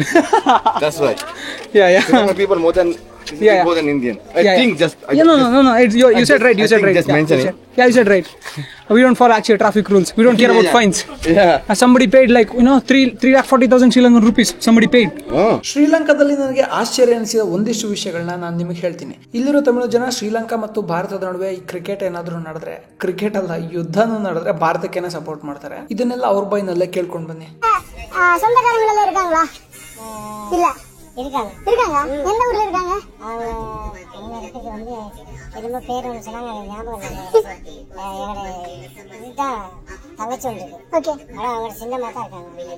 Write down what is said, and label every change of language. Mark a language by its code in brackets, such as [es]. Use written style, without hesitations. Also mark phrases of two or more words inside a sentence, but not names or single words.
[en] That's why. Yeah. Sri Lanka people more than more than Indian. I think just. No. You said right. You said right. Just mention it. Yeah, you said right. We don't follow actually traffic rules. We don't care about fines. Yeah. Somebody paid 3,40,000 Sri Lankan rupees. Somebody paid. [kn] ಶ್ರೀಲಂಕಾದಲ್ಲಿ ನನಗೆ ಆಶ್ಚರ್ಯ ಅನಿಸಿದ ಒಂದಿಷ್ಟು ವಿಷಯಗಳನ್ನ ನಾನು ನಿಮಗೆ ಹೇಳ್ತೀನಿ. ಇಲ್ಲಿರೋ ತಮಿಳು ಜನ ಶ್ರೀಲಂಕಾ ಮತ್ತು ಭಾರತದ ನಡುವೆ ಈ ಕ್ರಿಕೆಟ್ ಏನಾದ್ರೂ ನಡೆದ್ರೆ, ಕ್ರಿಕೆಟ್ ಅಲ್ಲ ಯುದ್ಧನೂ ನಡೆದ್ರೆ ಭಾರತಕ್ಕೇನೆ ಸಪೋರ್ಟ್ ಮಾಡ್ತಾರೆ. ಇದನ್ನೆಲ್ಲ ಅವ್ರ ಬಾಯಿನಲ್ಲೇ ಕೇಳ್ಕೊಂಡ್ ಬನ್ನಿ. [ta] சொந்தக்காரங்களெல்லாம் இருக்காங்களா? இல்ல இருக்காங்க. எந்த ஊர்ல இருக்காங்க? எங்க இடத்துக்கு வந்து என்னமோ பேர் ஒன்று சொன்னாங்க, ஞாபகம் இல்லை. இதுதான் தங்கச்சி ஒன்று. ஓகே. ஆனால் அவங்க சின்னமாக தான் இருக்காங்க.